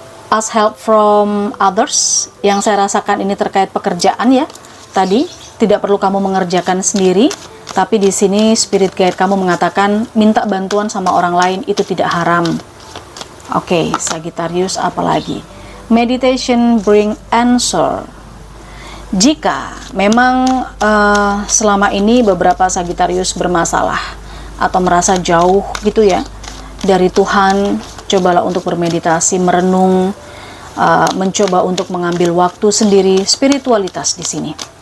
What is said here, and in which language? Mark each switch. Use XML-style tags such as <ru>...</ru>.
<en>Ask help from others,</en> <id>yang saya rasakan ini terkait pekerjaan ya, tadi. tidak perlu kamu mengerjakan sendiri, tapi di sini spirit guide kamu mengatakan minta bantuan sama orang lain itu tidak haram. Oke, Sagittarius, apalagi?</id> <en>Meditation bring answer.</en> <id>Jika memang selama ini beberapa Sagittarius bermasalah atau merasa jauh gitu ya dari Tuhan, cobalah untuk bermeditasi, merenung, mencoba untuk mengambil waktu sendiri, spiritualitas di sini.</id>